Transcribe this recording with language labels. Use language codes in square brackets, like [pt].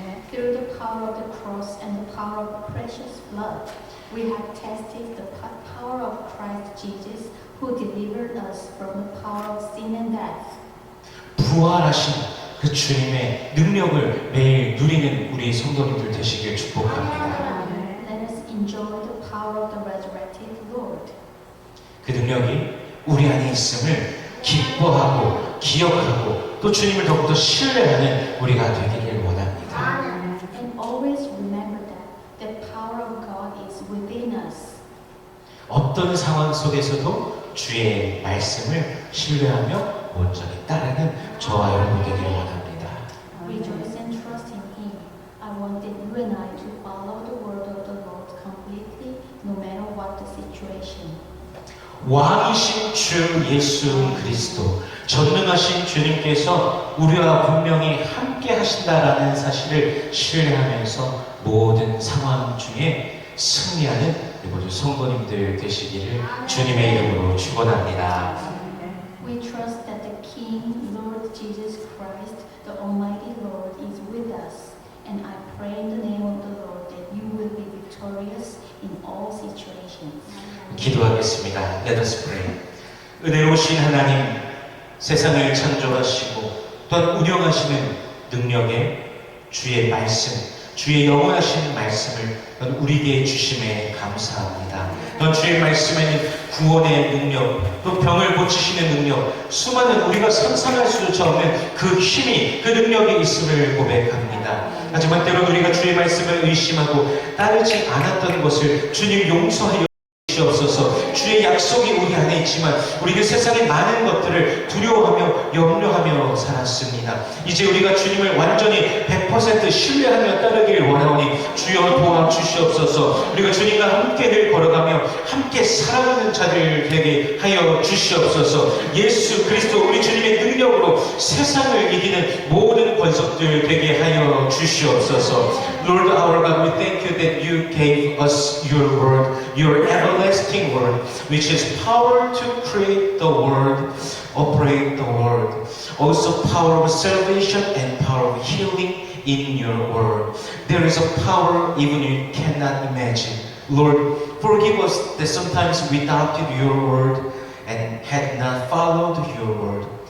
[en] Through the power of the cross and the power of precious blood, we have tasted the power of Christ Jesus, who delivered us from the power of sin and death. [ko] 부활하신 그 주님의 능력을 매일 누리는 우리 성도님들 되시길 축복합니다. [en] Let us enjoy the power of the resurrected Lord. [ko] 그 능력이 우리 안에 있음을 기뻐하고 기억하고 또 주님을 더욱더 신뢰하는 우리가 되기를 원합니다. [en] And always remember that the power of God is within us. [ko] 어떤 상황 속에서도 주의 말씀을 신뢰하며 온전히 따르는 저와 여러분 되기를 원합니다. [en] Rejoice and trust in Him. I wanted you and I to follow the word of the Lord completely, no matter what the situation. [ko] 왕이신 주 예수 그리스도, 전능하신 주님께서 우리와 분명히 함께 하신다라는 사실을 신뢰하면서 모든 상황 중에 승리하는 우리 성도님들 되시기를 주님의 이름으로 축원합니다. [en] We trust that the King, Lord Jesus Christ, the Almighty Lord, is with us. And I pray in the name of the Lord that you will be victorious in all situations. [ko] 기도하겠습니다. [en] Let us pray. [ko] 은혜로우신 하나님, 세상을 창조하시고 또한 운영하시는 능력의 주의 말씀, 주의 영원하신 말씀을 우리에게 주심에 감사합니다. 또 주의 말씀에는 구원의 능력, 또 병을 고치시는 능력, 수많은 우리가 상상할 수조차 없는 그 힘이, 그 능력이 있음을 고백합니다. 원합니다. 하지만 때론 우리가 주의 말씀을 의심하고 따르지 않았던 것을 주님 용서하여 주옵소서. 주의 약속이 우리 안에 있지만 우리는 세상의 많은 것들을 두려워하며 염려하며 살았습니다. 이제 우리가 주님을 완전히 100% 신뢰하며 따르길 원하오니 주여 도와주시옵소서. 우리가 주님과 함께 늘 걸어가며 함께 살아가는 자들 되게 하여 주시옵소서. 예수 그리스도 우리 주님의 능력으로 세상을 이기는 모든 권속들 되게 하여 주시옵소서. [en] Lord our God, we thank you that you gave us your word, your everlasting word, which is power to create the world, operate the world. Also power of salvation and power of healing in your word. There is a power even you cannot imagine. Lord, forgive us that sometimes we doubted your word and had not followed your word.